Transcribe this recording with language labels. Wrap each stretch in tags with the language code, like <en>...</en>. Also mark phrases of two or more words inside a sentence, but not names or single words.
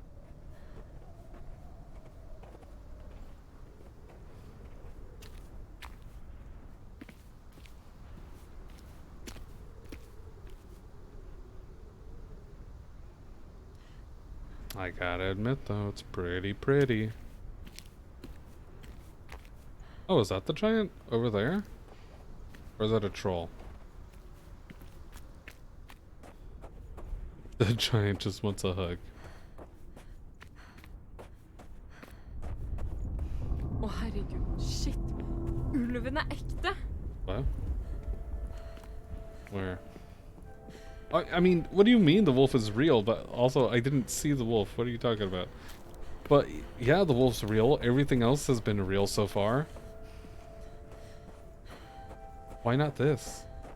<en>I gotta admit though, it's pretty. Oh, is that the giant over there? Or is that a troll? The giant just wants a hug.</en> <no>Å, herregud. Shit. Ulven er ekte.</no> <en>What? Where? I mean, what do you mean the wolf is real? But also, I didn't see the wolf. What are you talking about? But yeah, the wolf's real. Everything else has been real so far. Why not this?</en>